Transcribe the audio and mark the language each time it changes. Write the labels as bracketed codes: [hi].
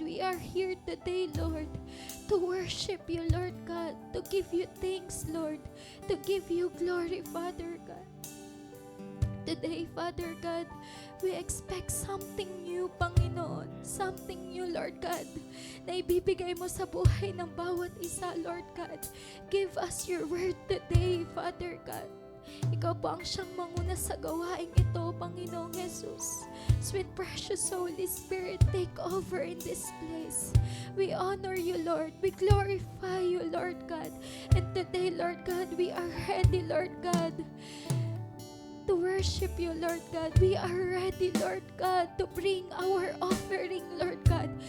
[en] We are here today, Lord, to worship you, Lord God, to give you thanks, Lord, to give you glory, Father God. Today, Father God, we expect something new, Panginoon, something new, Lord God, [tl] na ibibigay mo sa buhay ng bawat isa, Lord [en] God. Give us your word today, Father God. [tl] Ikaw po ang siyang manguna sa gawaing ito, Panginoong Jesus. [en] Sweet precious Holy Spirit, take over in this place. We honor you, Lord. We glorify you, Lord God. And today, Lord God, we are ready, Lord God, to worship you, Lord God. We are ready, Lord God, to bring our offering, Lord God.